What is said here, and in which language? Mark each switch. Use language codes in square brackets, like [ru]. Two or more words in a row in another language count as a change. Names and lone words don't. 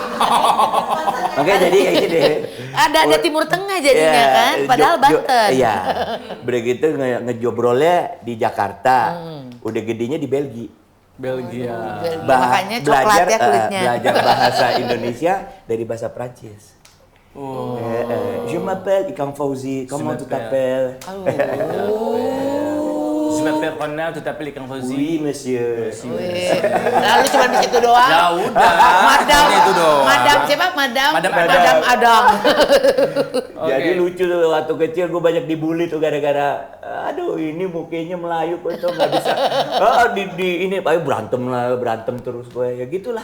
[id] Makanya jadi kayak gini deh. Ada Timur Tengah jadinya Iya, kan, padahal Banten. Iya. Begitu ngejobrolnya di Jakarta. Udah gedenya di Belgia. Belgia. Makanya coklat ya kulitnya. Belajar bahasa Indonesia dari bahasa Prancis. [fr] Je m'appelle Ikang Fauzi, comment tu t'appelles? Je m'appelle Ronald, tu t'appelles Ikang Fauzi. Oui, monsieur. [id] Wih, lalu cuma di situ doang. Ya udah. Madam, hanya itu doang. Madam siapa? Madam Madam Adam. Jadi Oke. lucu tuh waktu kecil gue banyak dibully tuh gara-gara aduh ini mukanya Melayu kok tuh nggak bisa. Ini ayo berantem terus gue ya gitulah.